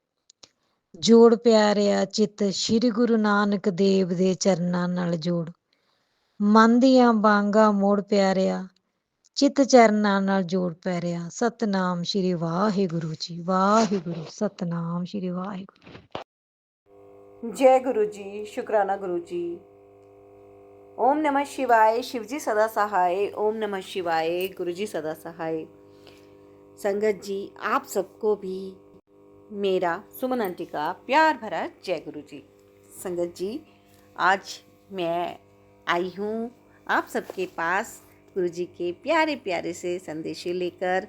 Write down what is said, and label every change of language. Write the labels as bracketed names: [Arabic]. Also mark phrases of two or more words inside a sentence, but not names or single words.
[Punjabi] ਜੋੜ ਪਿਆਰਿਆ ਚਿੱਤ, ਸ਼੍ਰੀ ਗੁਰੂ ਨਾਨਕ ਦੇਵ ਦੇ ਚਰਨਾਂ ਨਾਲ ਜੋੜ। ਮਨ ਦੀਆਂ ਬਾਂਗਾਂ ਮੋੜ ਪਿਆਰਿਆ, ਚਿੱਤ ਚਰਨਾਂ ਨਾਲ ਜੋੜ ਪਿਆਰਿਆ। ਸਤਨਾਮ ਸ਼੍ਰੀ ਵਾਹਿਗੁਰੂ ਜੀ। ਵਾਹਿਗੁਰੂ। ਸਤਨਾਮ ਸ਼੍ਰੀ ਵਾਹਿਗੁਰੂ। [Hindi] जय गुरु जी। शुक्राना गुरु जी। [Sanskrit] ओम नमः शिवाय। [Hindi] शिव जी सदा सहाय। [Sanskrit] ओम नमः शिवाय। [Hindi] गुरु जी सदा सहाय। संगत जी, आप सबको भी मेरा, सुमन आंटी का प्यार भरा जय गुरु जी। संगत जी, आज मैं आई हूँ आप सबके पास गुरु जी के प्यारे प्यारे से संदेशे लेकर।